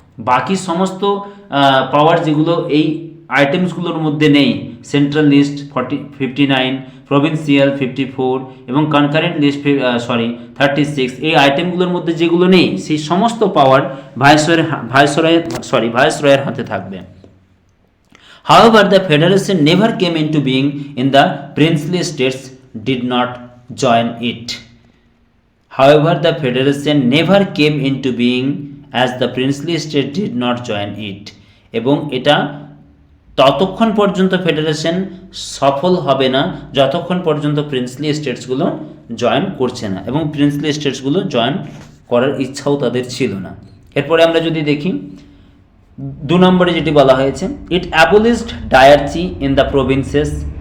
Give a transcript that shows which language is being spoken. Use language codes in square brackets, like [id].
[bn] বাকি সমস্ত পাওয়ার যেগুলো এই আইটেমসগুলোর মধ্যে নেই, সেন্ট্রাল লিস্ট 59, প্রভিন্সিয়াল 54 এবং কনকারেন্ট লিস্ট 36, এই আইটেমগুলোর মধ্যে যেগুলো নেই সেই সমস্ত পাওয়ার ভাইসরয়ের হাতে থাকবে। [en] However, the federation never came into being in the princely states did not join it. However, the federation never came into being as the princely state did not join it. [bn] এবং এটা ততক্ষণ পর্যন্ত ফেডারেশন সফল হবে না যতক্ষণ পর্যন্ত princely স্টেটসগুলো join করছে না, এবং প্রিন্সলি স্টেটসগুলো জয়েন করার ইচ্ছাও তাদের ছিল না। এরপরে আমরা যদি দেখি 2 নম্বরে যেটি বলা হয়েছে, [en] It abolished dyarchy in the provinces.